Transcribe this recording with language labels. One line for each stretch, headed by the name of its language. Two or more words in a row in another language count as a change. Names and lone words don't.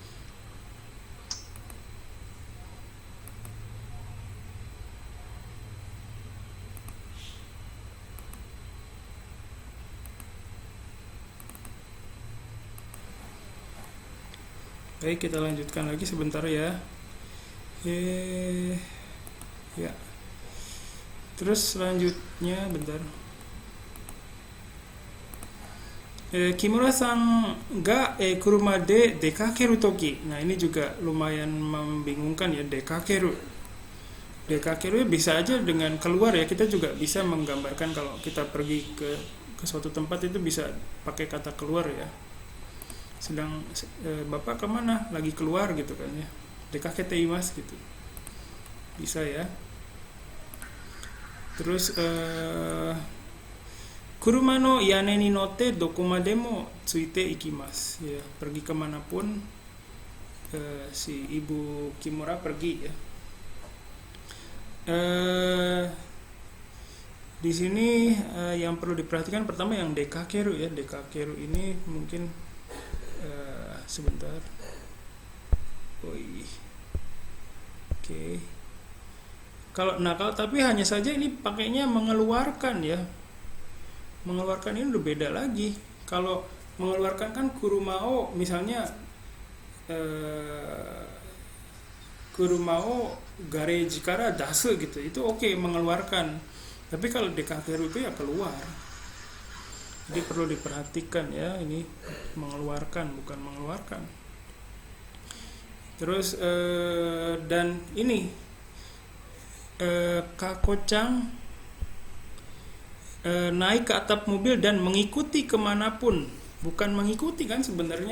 Indonesian: Baik, kita lanjutkan lagi sebentar ya. Ya. Terus selanjutnya bentar.
Japanese: 木村さんが車で出かけるとき.
Indonesian: Nah, ini juga lumayan membingungkan ya, dekakeru. Dekakeru bisa aja dengan keluar ya. Kita juga bisa menggambarkan kalau kita pergi ke suatu tempat itu bisa pakai kata keluar ya. Sedang Bapak kemana? Lagi keluar gitu kan ya.
Japanese: 出かけています
Indonesian: gitu. Bisa ya. Terus
Japanese: 車の屋根に乗ってどこまでもついていきます
Indonesian: ya, pergi kemanapun si Ibu Kimura pergi ya. Di sini yang perlu diperhatikan pertama yang dekakeru ya. Dekakeru ini mungkin sebentar. Oi. Oke. Kalau tapi hanya saja ini pakainya mengeluarkan ya. Mengeluarkan ini udah beda lagi. Kalau mengeluarkan kan kurumao misalnya kurumao
Japanese: ガレージから出す
Indonesian: gitu. Itu oke mengeluarkan. Tapi kalau dekakeru itu ya keluar. Jadi perlu diperhatikan ya, ini mengeluarkan bukan mengeluarkan. Terus dan ini kakocang naik ke atap mobil dan mengikuti kemanapun, bukan mengikuti kan sebenarnya.